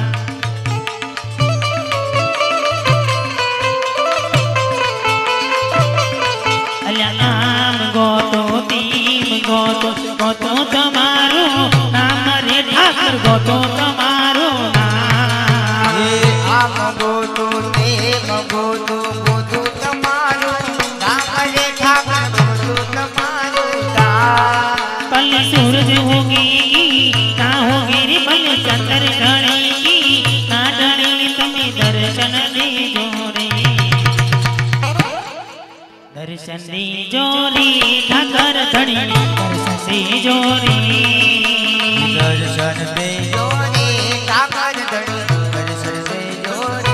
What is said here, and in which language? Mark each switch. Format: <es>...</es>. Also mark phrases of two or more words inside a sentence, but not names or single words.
<gu>અલ્યા આમ ગોતો તીમ ગોતો, ગોતો તમારું નામ રે ઠાકર, ગોતો તમારું નામ. આમ ગોતો તેમ ગોતો ગોતો તમારું નામ રે ઠાકર, ગોતો તમારું નામ.</gu> <hi>पल सूरज होगी ना होगी रे पल चंद्र ढळेगी ना ढळेगी</hi> <gu>તમે દર્શન દેજો રે. દર્શન દેજો રે ઠાકર ધણી, દર્શન દેજો રે. દર્શન દેજો રે ઠાકર ધણી, દર્શન દેજો રે.</gu>